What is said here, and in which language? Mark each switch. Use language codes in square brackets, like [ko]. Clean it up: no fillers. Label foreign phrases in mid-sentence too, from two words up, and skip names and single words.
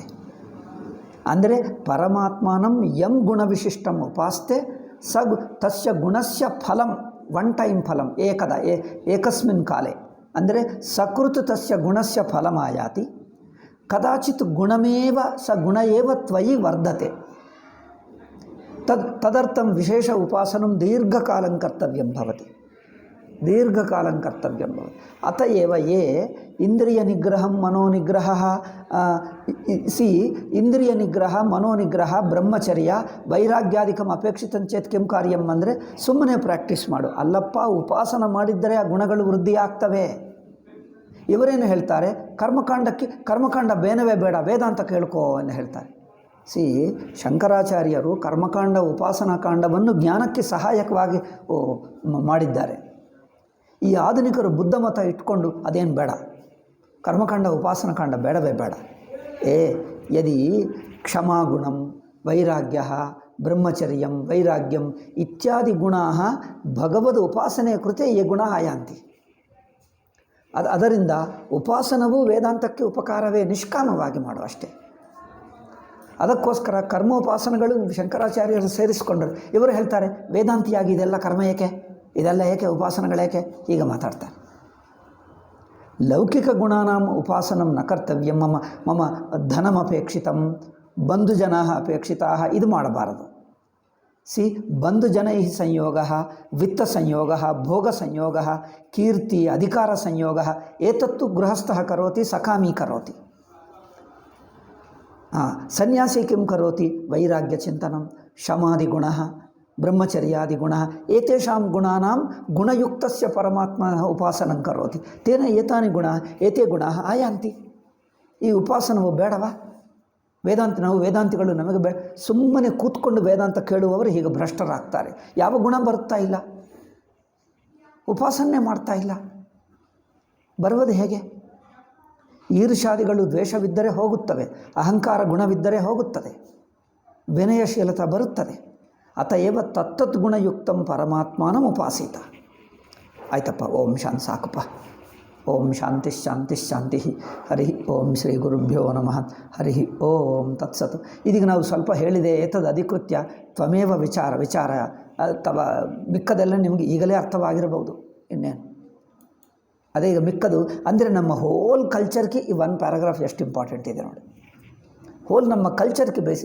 [sa] ಅಂದರೆ ಪರಮಾತ್ಮಾನಂ ಯಂ ಗುಣವಿಶಿಷ್ಟಂ ಉಪಾಸ್ತೆ ತಸ್ಯ ಗುಣಸ್ಯ ಫಲಂ [en] one time [sa] ಫಲಂ ಏಕಸ್ಮಿನ್ ಕಾಲೇ. ಅಂದರೆ ಸಕೃತ್ ತಸ್ಯ ಗುಣಸ್ಯ ಫಲಮಾಯಾತಿ. ಕದಾಚಿತ್ ಗುಣಮೇವ ಗುಣ ಏವ ತ್ವಯಿ ವರ್ಧತೆ. ತದರ್ಥಂ ವಿಶೇಷ ಉಪಾಸನಂ ದೀರ್ಘಕಾಲಂ ಕರ್ತವ್ಯಂ ಭವತಿ. ಅತಯೇವ ಯೇ ಇಂದ್ರಿಯ ನಿಗ್ರಹಂ ಮನೋನಿಗ್ರಹ ಇಂದ್ರಿಯ ನಿಗ್ರಹ ಮನೋನಿಗ್ರಹ ಬ್ರಹ್ಮಚರ್ಯ ವೈರಾಗ್ಯಾದಿಕಂ ಅಪೇಕ್ಷಿತಂ ಚೇತ್ ಕಿಂ ಕಾರ್ಯಂ. [kn] ಅಂದರೆ ಸುಮ್ಮನೆ ಪ್ರಾಕ್ಟೀಸ್ ಮಾಡು. ಅಲ್ಲಪ್ಪ, ಉಪಾಸನ ಮಾಡಿದ್ದರೆ ಆ ಗುಣಗಳು ವೃದ್ಧಿ ಆಗ್ತವೆ. ಇವರೇನು ಹೇಳ್ತಾರೆ? ಕರ್ಮಕಾಂಡ ಬೇನವೇ ಬೇಡ, ವೇದಾಂತ ಕೇಳ್ಕೋ ಎಂದು ಹೇಳ್ತಾರೆ. ಶಂಕರಾಚಾರ್ಯರು ಕರ್ಮಕಾಂಡ ಉಪಾಸನಾ ಕಾಂಡವನ್ನು ಜ್ಞಾನಕ್ಕೆ ಸಹಾಯಕವಾಗಿ ಮಾಡಿದ್ದಾರೆ. ಈ ಆಧುನಿಕರು ಬುದ್ಧ ಮತ ಇಟ್ಕೊಂಡು ಅದೇನು ಬೇಡ, ಕರ್ಮಕಾಂಡ ಉಪಾಸನಾ ಕಾಂಡ ಬೇಡವೇ ಬೇಡ. [sa] ಯದಿ ಕ್ಷಮಾಗುಣಂ ವೈರಾಗ್ಯ ಬ್ರಹ್ಮಚರ್ಯಂ ವೈರಾಗ್ಯಂ ಇತ್ಯಾದಿ ಗುಣಾಃ ಭಗವದ್ ಉಪಾಸನೆಯ ಕೃತೆ ಯೇ ಗುಣಾಃ ಯಾಂತಿ. [kn] ಅದರಿಂದ ಉಪಾಸನವೂ ವೇದಾಂತಕ್ಕೆ ಉಪಕಾರವೇ, ನಿಷ್ಕಾಮವಾಗಿ ಮಾಡು ಅಷ್ಟೇ. ಅದಕ್ಕೋಸ್ಕರ ಕರ್ಮೋಪಾಸನೆಗಳು ಶಂಕರಾಚಾರ್ಯರು ಸೇರಿಸಿಕೊಂಡರು. ಇವರು ಹೇಳ್ತಾರೆ ವೇದಾಂತಿಯಾಗಿ ಇದೆಲ್ಲ ಕರ್ಮ ಏಕೆ, ಇದೆಲ್ಲ ಏಕೆ, ಉಪಾಸನೆಗಳೇಕೆ, ಹೀಗೆ ಮಾತಾಡ್ತಾರೆ. [sa] ಲೌಕಿಕ ಗುಣಾನಾಂ ಉಪಾಸನಂ ನ ಕರ್ತವ್ಯಂ, ಮಮ ಮಮ ಧನಮಪೇಕ್ಷಿತಂ ಬಂಧುಜನಾ ಅಪೇಕ್ಷಿತಾ, [kn] ಇದು ಮಾಡಬಾರದು. [sa] ಬಂಧುಜನೈ ಸಂಯೋಗ, ವಿತ್ತ ಸಂಯೋಗ, ಭೋಗ ಸಂಯೋಗ, ಕೀರ್ತಿ ಅಧಿಕಾರ ಸಂಯೋಗ, ಏತತ್ತು ಗೃಹಸ್ಥಃ ಕರೋತಿ ಸಕಾಮೀ ಕರೋತಿ. ಸನ್ಯಾಸಿ ಕಿಂ ಕರೋತಿ, ವೈರಾಗ್ಯ ಚಿಂತನಂ, ಶಮಾದಿಗುಣ, ಬ್ರಹ್ಮಚರ್ಯಾದಿಗುಣ, ಏತೇಷಾಂ ಗುಣಾನಾಂ ಗುಣಯುಕ್ತಸ್ಯ ಪರಮಾತ್ಮನಃ ಉಪಾಸನಂ ಕರೋತಿ, ತೇನ ಏತಾನಿ ಗುಣ ಏತೇ ಗುಣಾಃ ಆಯಾಂತಿ. [kn] ಈ ಉಪಾಸನವು ಬೇಡವಾ? ವೇದಾಂತಿಗಳು ನಮಗೆ ಸುಮ್ಮನೆ ಕೂತ್ಕೊಂಡು ವೇದಾಂತ ಕೇಳುವವರು ಹೀಗೆ ಭ್ರಷ್ಟರಾಗ್ತಾರೆ. ಯಾವ ಗುಣ ಬರುತ್ತಾ ಇಲ್ಲ, ಉಪಾಸನೆ ಮಾಡ್ತಾ ಇಲ್ಲ, ಬರುವುದು ಹೇಗೆ? ಈರ್ಷಾದಿಗಳು ದ್ವೇಷವಿದ್ದರೆ ಹೋಗುತ್ತವೆ, ಅಹಂಕಾರ ಗುಣವಿದ್ದರೆ ಹೋಗುತ್ತದೆ, ವಿನಯಶೀಲತಾ ಬರುತ್ತದೆ. [sa] ಅತಏವ ತತ್ತತ್ ಗುಣಯುಕ್ತಂ ಪರಮಾತ್ಮನಂ ಉಪಾಸಿತ. [kn] ಆಯ್ತಪ್ಪ, [sa] ಓಂ ಶಾಂತಿ [kn] ಸಾಕಪ್ಪ. [sa] ಓಂ ಶಾಂತಿ ಶಾಂತಿ ಶಾಂತಿ. ಹರಿ ಓಂ ಶ್ರೀ ಗುರುಭ್ಯೋ ನಮಃ. ಹರಿ ಓಂ ತತ್ಸತ್. [kn] ಇದೀಗ ನಾವು ಸ್ವಲ್ಪ ಹೇಳಿದೆ, [sa] ಏತದ್ ಅಧಿಕೃತ್ಯ ತ್ವಮೇವ ವಿಚಾರ [kn] ಅಥವಾ ಮಿಕ್ಕದೆಲ್ಲ ನಿಮಗೆ ಈಗಲೇ ಅರ್ಥವಾಗಿರಬಹುದು. ಇನ್ನೇನು ಅದೇ ಈಗ ಮಿಕ್ಕದು ಅಂದರೆ ನಮ್ಮ [en] whole cultureಗೆ [kn] ಈ ಒಂದು ಪ್ಯಾರಾಗ್ರಾಫ್ ಎಷ್ಟು ಇಂಪಾರ್ಟೆಂಟ್ ಇದೆ ನೋಡಿ. ಹೋಲ್ ನಮ್ಮ ಕಲ್ಚರ್ಗೆ ಬೇಸಿ.